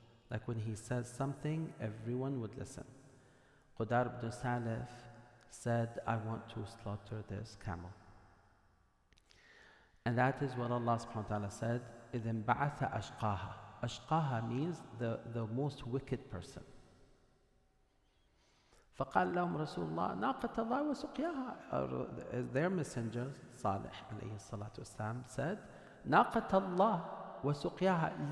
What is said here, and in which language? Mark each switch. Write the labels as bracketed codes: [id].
[en] Like when he says something, everyone would listen. Qudar ibn Salif said, I want to slaughter this camel. And that is what Allah subhanahu wa ta'ala said, [ar] إِذٍ بَعَثَ أَشْقَاهَا. [en] Ashqaha means the most wicked person. [ar] فقال لهم رسول الله ناقة الله وسقياها. [en] Their messenger, Salih alayhi salatu wasalam, said, [ar] ناقة الله وسقياها.